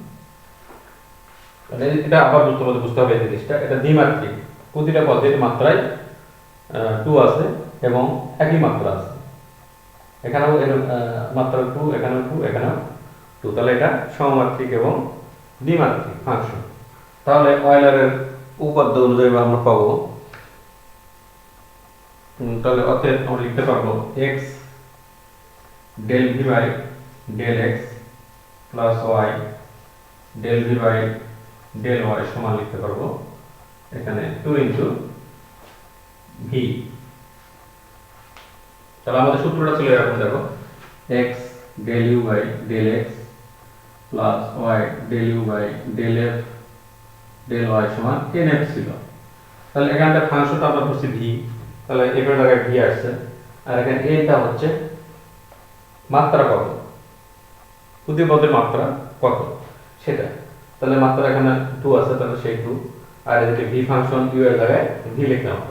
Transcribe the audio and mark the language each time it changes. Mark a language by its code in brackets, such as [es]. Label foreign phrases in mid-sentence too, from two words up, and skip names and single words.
[bn] তাহলে এটা আবার তোমাদের বুঝতে হবে এই জিনিসটা, এটা দ্বিমাত্রিক, প্রতিটা পদের মাত্রায় 2 আছে এবং একই মাত্রা আছে। এখানেও এর মাত্রা 2, এখানেও 2, এখানেও 2, তাহলে এটা সমমাত্রিক এবং দ্বিমাত্রিক ফাংশন। তাহলে অয়লারের উপপাদ্য অনুযায়ী আমরা পাবো, তাহলে অতএব আমরা লিখতে পারবো [en] x del v by del x plus y del v by del y [bn] সমান লিখতে পারবো এখানে 2 [en] into v. [bn] তাহলে আমাদের সূত্রটা ছিল এরকম, দেখো [en] x del u by del x plus y del u by del f del y [bn] সমান nf ছিল। তাহলে এখানটা ফাংশনটা আমরা ধরছি v, তাহলে এখানে জায়গায় v আসছে, আর এখানে এটা হচ্ছে মাত্রা কত, প্রতি পদের মাত্রা কত সেটা। তাহলে মাত্রা এখানে 2 আছে, তাহলে সেই 2, আর এদিকে v ফাংশন u এর জায়গায় v লিখলাম আমরা।